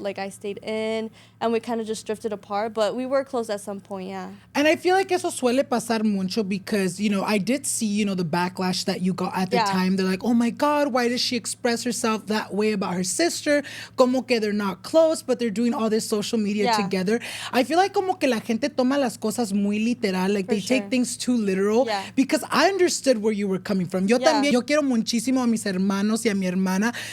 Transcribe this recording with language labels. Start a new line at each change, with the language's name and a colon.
English: Like, I stayed in. And we kind of just drifted apart. But we were close at some point, yeah. And I feel like
Spanish: eso suele pasar mucho
English: because, I did see, the backlash that you got at the time. They're like, oh my God, why does she express herself that way about her sister?
Spanish: Como que
English: they're not close, but they're doing all this social media together. I feel like
Spanish: como que la gente toma las cosas muy literal.
English: Like they take things too literal. Yeah. Because I understood where you were coming from.
Spanish: Yo también, yo quiero muchísimo a mis hermanos y a mi hermana.